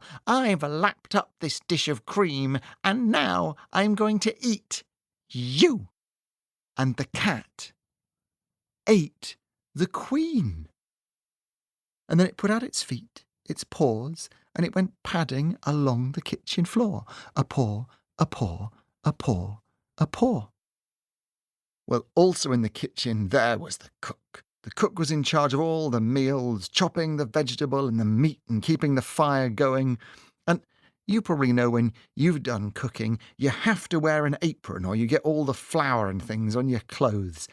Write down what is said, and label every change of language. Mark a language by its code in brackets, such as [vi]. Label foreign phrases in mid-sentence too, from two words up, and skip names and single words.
[en] I've lapped up this dish of cream, and now I'm going to eat you." And the cat ate the queen. And then it put out its feet, its paws, and it went padding along the kitchen floor. A paw, a paw, a paw, a paw. Well, also in the kitchen there was the cook. The cook was in charge of all the meals, chopping the vegetable and the meat and keeping the fire going. And you probably know when you've done cooking, you have to wear an apron or you get all the flour and things on your clothes.